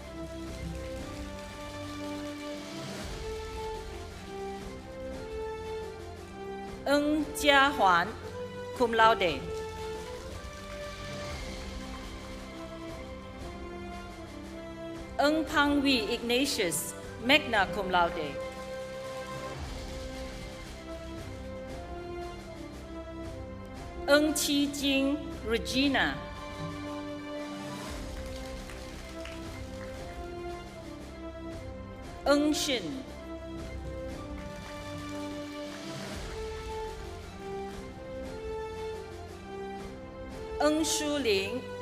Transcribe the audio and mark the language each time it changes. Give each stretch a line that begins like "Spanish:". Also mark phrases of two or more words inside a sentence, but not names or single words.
Latin: Eng Jia Huan, cum laude. Eng Pang Wei Ignatius, magna cum laude. Eng Chi Jing Regina. Eng Shin. Eng Shuling.